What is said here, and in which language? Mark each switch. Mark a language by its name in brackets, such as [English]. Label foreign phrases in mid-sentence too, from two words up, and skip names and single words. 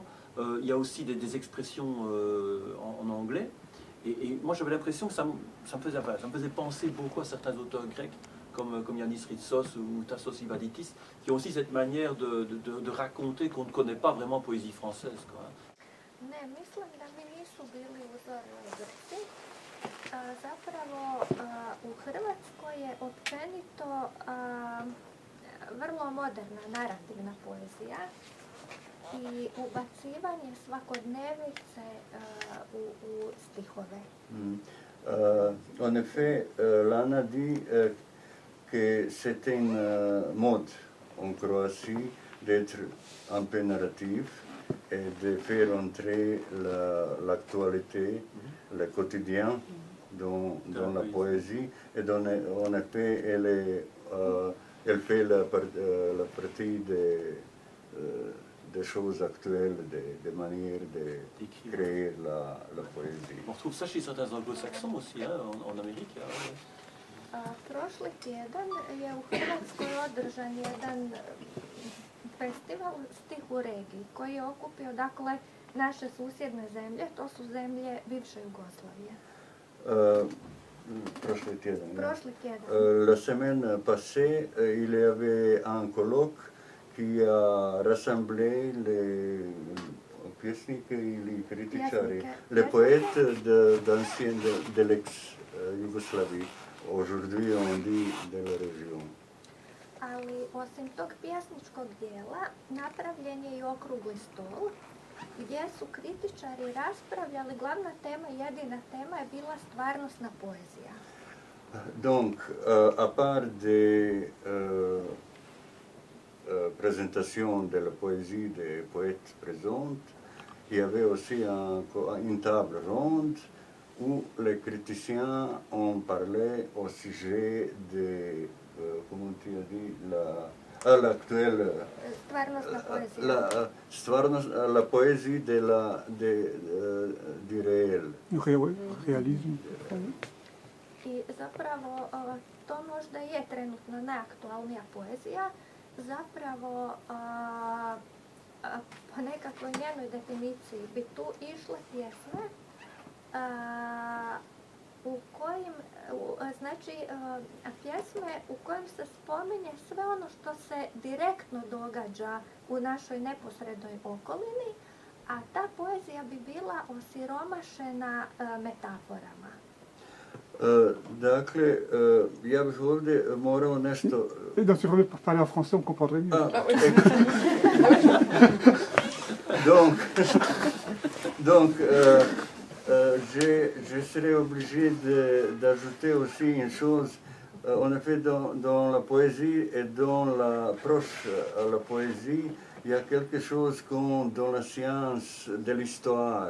[French] Il y a aussi des expressions en anglais. Et moi, j'avais l'impression que ça me faisait penser beaucoup à certains auteurs grecs, comme Yanis Ritsos ou Tassos Ivaditis, qui ont aussi cette manière de raconter qu'on ne connaît pas vraiment en poésie française, quoi. [Croatian] Ne, mislim da mi nisu bili uzor Grci. Zapravo u Hrvatskoj je općenito vrlo moderna narativna poezija i ubacivanje svakodnevice u stihove. [French] En effet, Lana dit que c'était une mode en Croatie d'être un peu narratif et de faire entrer l'actualité, le quotidien dans la poésie. Et en effet, elle fait la partie des choses actuelles, des manières de créer la poésie. On retrouve ça chez certains anglo-saxons aussi, hein, en Amérique. [Croatian] Prošli tjedan je u Hrvatskoj održan jedan festival Stih u regiji koji je okupio dakle naše susjedne zemlje, to su zemlje bivše Jugoslavije. Prošli tjedan. [French] La semaine passée, il y avait un colloque qui a rassemblé les [Croatian] pjesnike ili kritičari, [French] les poètes de l'ex-Yougoslavie. Aujourd'hui, on dit de la région. [Croatian] Ali osim tog pjesničkog dijela, napravljen je i okrugli stol gdje su kritičari raspravljali, glavna tema, jedina tema je bila stvarnosna poezija. [French] Donc, à part des présentations de la poésie des poètes présentes, il y avait aussi une table ronde où les criticiens ont parlé au sujet de, comment tu as dit, l'actuelle... La poésie du réel. [Croatian] Realizmu. I zapravo to možda je trenutno najaktualnija poezija. Zapravo po nekakvoj njenoj definiciji bi tu išle pjesme u kojim, znači pjesme u kojim se spominje sve ono što se direktno događa u našoj neposrednoj okolini, a ta poezija bi bila osiromašena metaforama. Dakle, ja bih ovdje morao nešto... Da se ovdje [French] parler en français, on comprendrait mieux. Donc, je serais obligé d'ajouter aussi une chose. En effet, dans la poésie et dans l'approche à la poésie, il y a quelque chose comme dans la science de l'histoire.